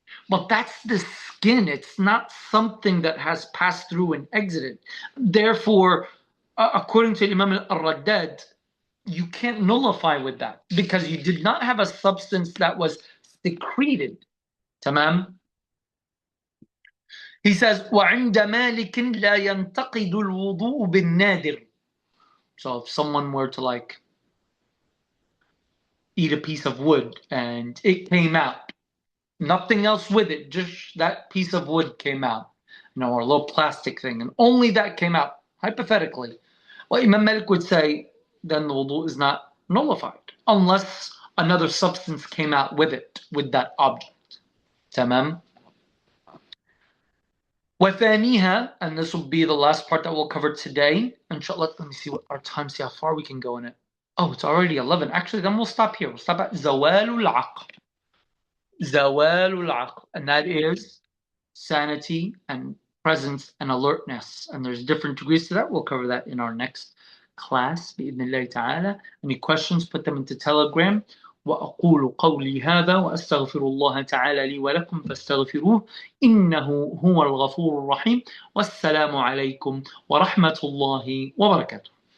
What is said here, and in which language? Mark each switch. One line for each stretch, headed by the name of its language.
English: But that's the skin. It's not something that has passed through and exited. Therefore, according to Imam al-Raddad, you can't nullify with that because you did not have a substance that was secreted. Tamam? He says,
Arabic: وَعِنْدَ مَالِكٍ لَا يَنْتَقِدُ الْوُضُوءُ بِالنَّادِرِ.
English: So if someone were to eat a piece of wood and it came out, nothing else with it, just that piece of wood came out, or a little plastic thing, and only that came out, hypothetically, well, Imam Malik would say, then the wudu is not nullified, unless another substance came out with it, with that object. Tamam?
Arabic: وَثَانِيهَا,
English: and this will be the last part that we'll cover today. Inshallah, let me see what our time, see how far we can go in it. Oh, it's already 11. Actually, then we'll stop here. We'll stop at Zawalul Aql. Zawalul Aql. And that is sanity and presence and alertness. And there's different degrees to that. We'll cover that in our next class.
Arabic: بإذن
English: ta'ala. Any questions, put them into Telegram.
Arabic: وأقول قولي هذا وأستغفر الله تعالى لي ولكم فاستغفروه إنه هو الغفور الرحيم والسلام عليكم ورحمة الله وبركاته.